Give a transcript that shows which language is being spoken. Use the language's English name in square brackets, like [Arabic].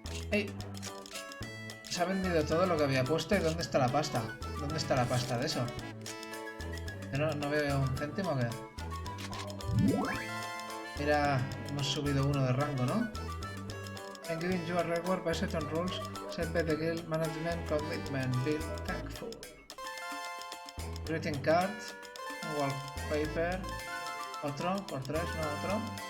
[Spanish] Hey, se ha vendido todo lo que había puesto y ¿dónde está la pasta? ¿Dónde está la pasta de eso? Yo no veo un céntimo que... Mira, hemos subido uno de rango, ¿no? [English] I'm giving you a reward based on rules set by the guild management commitment. Be thankful. Greeting cards, wallpaper, [Spanish] otro, por 3, no otro.